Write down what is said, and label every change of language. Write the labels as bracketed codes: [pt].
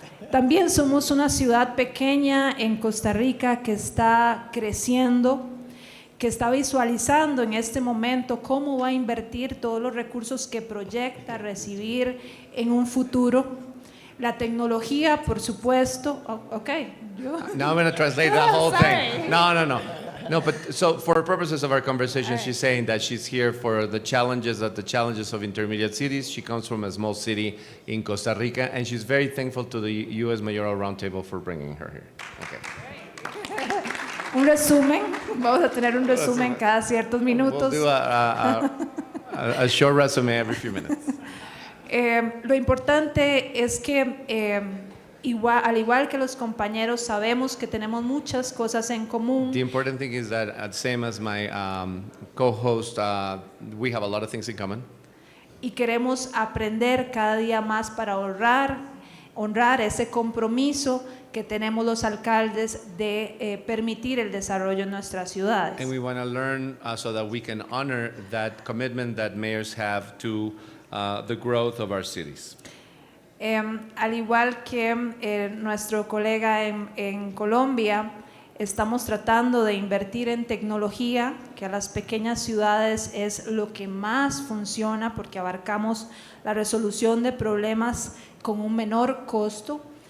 [es] También somos una ciudad pequeña en Costa Rica que está creciendo, que está visualizando en este momento cómo va a invertir todos los recursos que proyecta recibir en un futuro. La tecnología, por supuesto. [en] Now I'm going to translate the whole thing. No, but so for purposes of our conversation, she's saying that she's here for the challenges of intermediate cities. She comes from a small city in Costa Rica, and she's very thankful to the U.S. Mayoral Roundtable for bringing her here. Okay. [es] Un resumen, vamos a tener un resumen cada ciertos minutos. [en] We'll do a short resume every few minutes. [es] Lo importante es que al igual que los compañeros sabemos que tenemos muchas cosas en común. [en] The important thing is that, same as my co-host, we have a lot of things in common. [es] Y queremos aprender cada día más para honrar ese compromiso que tenemos los alcaldes de permitir el desarrollo en nuestras ciudades. [en] And we want to learn so that we can honor that commitment that mayors have to the growth of our cities. [es] Al igual que nuestro colega en Colombia, estamos tratando de invertir en tecnología, que a las pequeñas ciudades es lo que más funciona porque abarcamos la resolución de problemas con un menor costo.